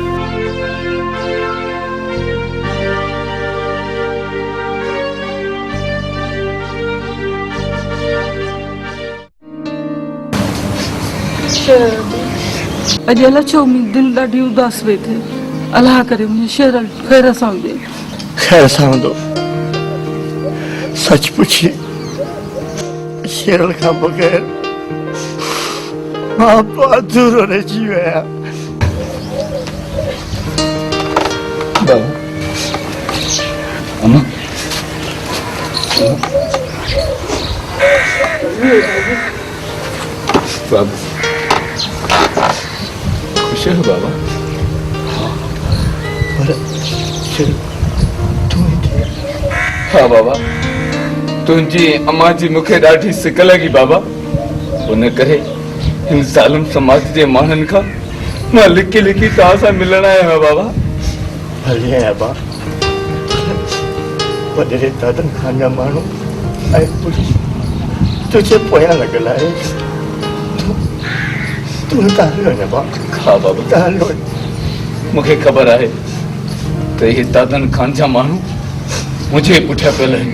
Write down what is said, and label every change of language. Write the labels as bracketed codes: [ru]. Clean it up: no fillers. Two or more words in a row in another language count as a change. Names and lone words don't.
[sd] अॼु अलाए छो मुंहिंजी दिलि ॾाढी उदास वेई थिए अलाह करे मुंहिंजे शेर ख़ैर सां हुजे खैर सां हूंदो [ur] सच पूछिए शेरल का बगैर आप अधूरो रह जी गया [sd] बाबा अम्मा बाबा खुश हो बाबा हाँ बाबा तुझी अम्मा जी मूंखे ॾाढी सिक लगी बाबा उन करे हिन ज़ालिम समाज जे माण्हुनि खां मां लिकी लिकी तव्हां सां मिलण आयो आहियां बाबा भले बा वॾे दादन खान जा माण्हू ऐं पुलिस तुझे पोयां लॻल आहे तूं त हली वञ बा हा बाबा त हली वञ मूंखे ख़बर आहे त इहे दादन खान जा माण्हू मुंहिंजे पुठियां पियल आहिनि